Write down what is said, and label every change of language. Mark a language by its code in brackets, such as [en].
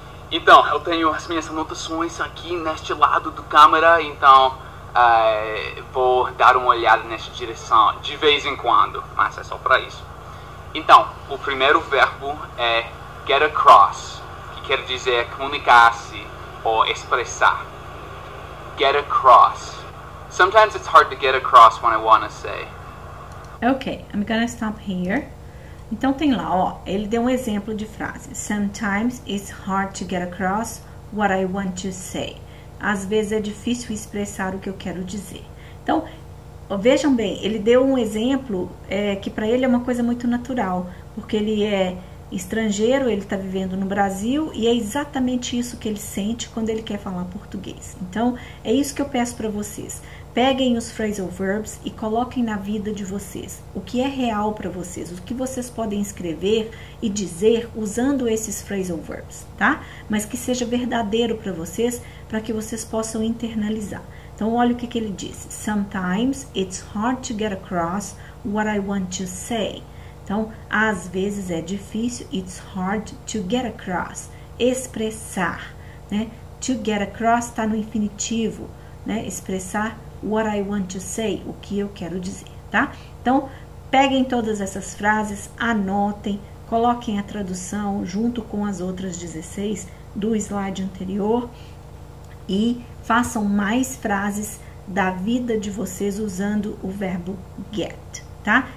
[pt] Então, eu tenho as minhas anotações aqui neste lado do câmera, então vou dar uma olhada nessa direção de vez em quando, mas é só para isso. Então, o primeiro verbo é get across, que quer dizer comunicar-se ou expressar. Get across. [en] Sometimes it's hard to get across when I want to say. Ok, I'm gonna stop here. [pt] Então tem lá, ó, ele deu um exemplo de frase. [en] Sometimes it's hard to get across what I want to say. [pt] Às vezes é difícil expressar o que eu quero dizer. Então, vejam bem, ele deu um exemplo que para ele é uma coisa muito natural, porque ele é estrangeiro, ele está vivendo no Brasil e é exatamente isso que ele sente quando ele quer falar português. Então, é isso que eu peço para vocês. Peguem os phrasal verbs e coloquem na vida de vocês o que é real para vocês, o que vocês podem escrever e dizer usando esses phrasal verbs, tá? Mas que seja verdadeiro para vocês, para que vocês possam internalizar. Então, olha o que ele disse. [en] Sometimes it's hard to get across what I want to say. [pt] Então, às vezes é difícil, [en] it's hard to get across, [pt] expressar, né? To get across está no infinitivo, né? Expressar [en] what I want to say, [pt] o que eu quero dizer, tá? Então, peguem todas essas frases, anotem, coloquem a tradução junto com as outras 16 do slide anterior e façam mais frases da vida de vocês usando o verbo get, tá?